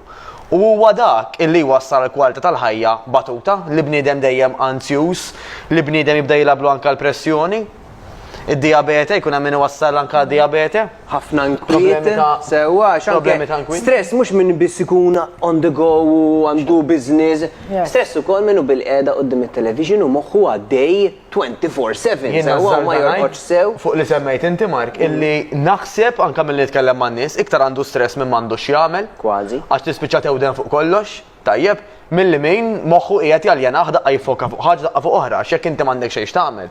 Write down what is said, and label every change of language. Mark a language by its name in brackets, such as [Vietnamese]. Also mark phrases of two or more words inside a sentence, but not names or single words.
[Maltese] U huwa dak illi wassal l-kwalità tal-ħajja batuta, li bniedem dejjem anzjuż, li bniedem jibda jilablu anke l-pressjoni. Id-diabete, jkun hemm min iwassal anke diabete. Ħafna nkwiet, sewwa, stress mhux minn biss ikun [English] on the go [Maltese] u għandu business. Stress ukoll minnu bil-qiegħda qudiem it-television u moħħu għaddej 24/7. Sewwa ma jorqodx sew. Fuq li semmejt inti Mark, illi naħseb anke milli nitkellem man-nies iktar għandu stress minn m'għandux jagħmel. Kważi. Għax tispiċċa tewden fuq kollox, tajjeb, milli min moħħu qiegħed jaljena daqqa jfoka fuq ħaġa daqqa fuq oħra, għax jekk inti m'għandek xejn tagħmel.